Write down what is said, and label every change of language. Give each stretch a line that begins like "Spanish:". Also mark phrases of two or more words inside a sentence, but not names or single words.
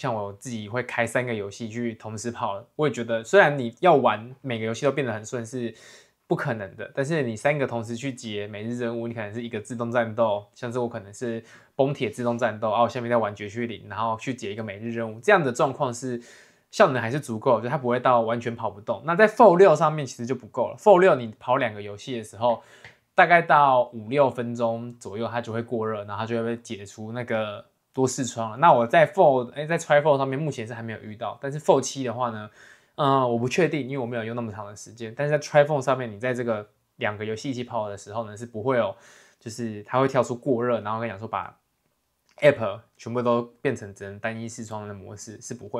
Chinese: 像我自己會開3個遊戲去同時跑，我也覺得雖然你要玩每個遊戲都變得很順是不可能的，但是你3個同時去解每日任務，你可能是一個自動戰鬥，像是我可能是崩鐵自動戰鬥，我下面在玩絕區0，然後去解一個每日任務，這樣的狀況是效能還是足夠，就它不會到完全跑不動。那在 Fold 6上面其實就不夠了 ，Fold 6你跑2個遊戲的時候，大概到5-6分鐘左右，它就會過熱，然後它就會被解除那個多視窗了。那我在 在 Trifold 上面目前是還沒有遇到，但是 Fold 7的話呢，我不確定，因為我没有用那麼長的時間。但是在 Trifold 上面，你在這個2個遊戲一起跑的時候呢，是不会有，就是它会跳出過熱，然後跟你講說把 App 全部都變成只能單一視窗的模式，是不會。